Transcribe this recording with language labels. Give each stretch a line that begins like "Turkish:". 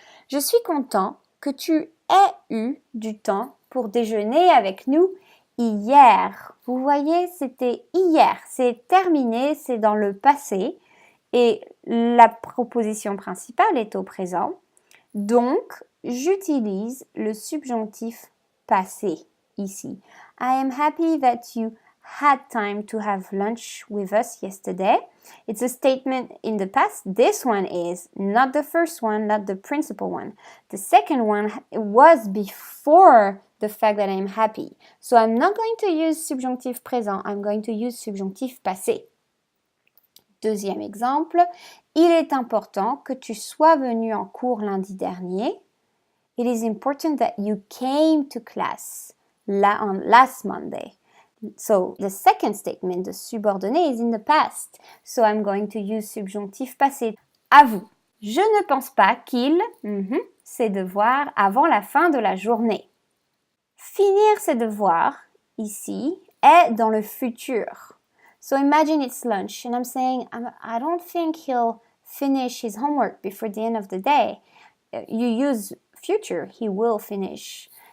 French: Je suis content que tu aies eu du temps pour déjeuner avec nous hier. Vous voyez, c'était hier. C'est terminé, c'est dans le passé. Et la proposition principale est au présent. Donc, j'utilise le subjonctif passé ici.
English: I am happy that you had time to have lunch with us yesterday. It's a statement in the past. This one is not the first one, not the principal one. The second one was before the fact that I'm happy. So I'm not going to use subjonctif présent. I'm going to use subjonctif passé.
French: Deuxième exemple, il est important que tu sois venu en cours lundi dernier.
English: It is important that you came to class on last Monday. So the second statement, the subordonné, is in the past. So I'm going to use subjonctif passé.
French: À vous.
English: Je ne pense pas qu'il ses devoirs avant la fin de la journée.
French: Finir ses devoirs, ici, est dans le futur.
English: So imagine it's lunch and I'm saying, I don't think he'll finish his homework before the end of the day. You use future, he will finish.